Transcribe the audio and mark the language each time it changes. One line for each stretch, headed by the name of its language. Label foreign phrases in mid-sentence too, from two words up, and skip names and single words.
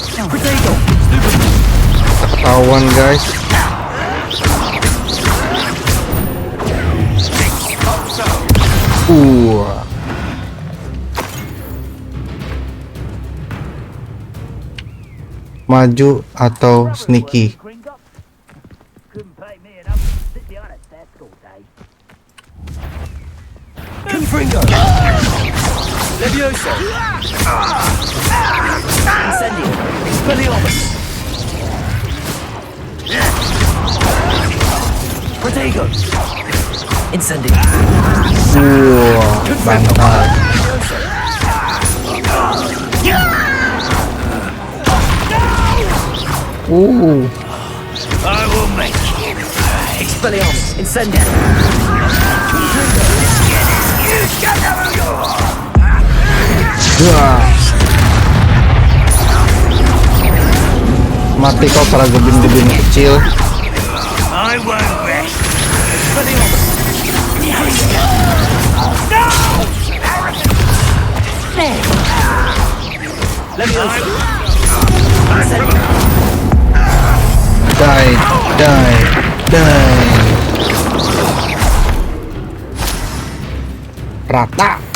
Indonesian: Ketahuan guys. Maju atau sneaky?
Latin: Confringo! Levioso! Incendio! Expelliarmus! Protego! Incendio!
Indonesian: Bantal.
English: I will make you pay!
Latin: Expelliarmus! Incendio!
Indonesian: Mati kau para goblin-goblin kecil.
English: I won't rest! Die, die, die.
Indonesian: Rata.